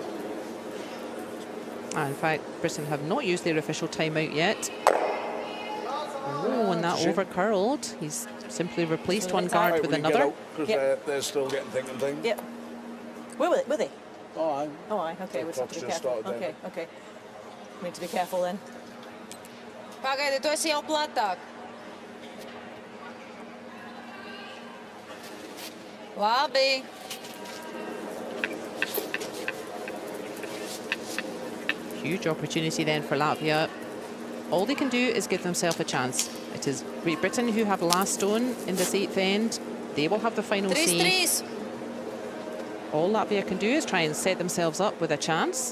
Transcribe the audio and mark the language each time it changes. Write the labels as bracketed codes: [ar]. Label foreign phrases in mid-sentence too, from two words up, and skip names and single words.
[en] In fact, Britain have not used their official timeout yet. Oh, and that over curled. He's simply replaced one guard with another. Because Yep. they're still getting thing. Yep. Where were they? Were they? Oh, aye. Oh, aye. Okay, we'll have to be Just careful. started Okay, okay. We need to be careful then. [lv] Pagaidi, tu esi jau platāk. Labi. [en] Huge opportunity then for Latvia. All they can do is give themselves a chance. It is Great Britain who have last stone in this 8th end. They will have the final say. 3-3. All Latvia can do is try and set themselves up with a chance.